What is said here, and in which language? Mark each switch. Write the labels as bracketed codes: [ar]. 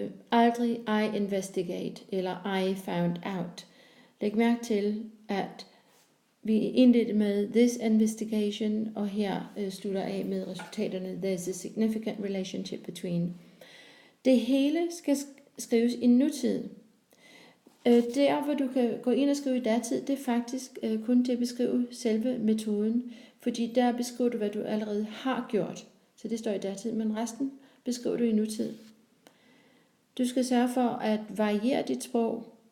[en] Aldrig I investigate eller I found out. [da] Læg mærke til, at vi indledte med [en] this investigation, [da] og her slutter af med resultaterne. [en] There's a significant relationship between. [da] Det hele skal skrives i nutid. Der, hvor du kan gå ind og skrive i datid, det er faktisk kun til at beskrive selve metoden, fordi der beskriver du, hvad du allerede har gjort. Så det står i datid, men resten beskriver du i nutid. Du skal sørge for at variere dit sprog.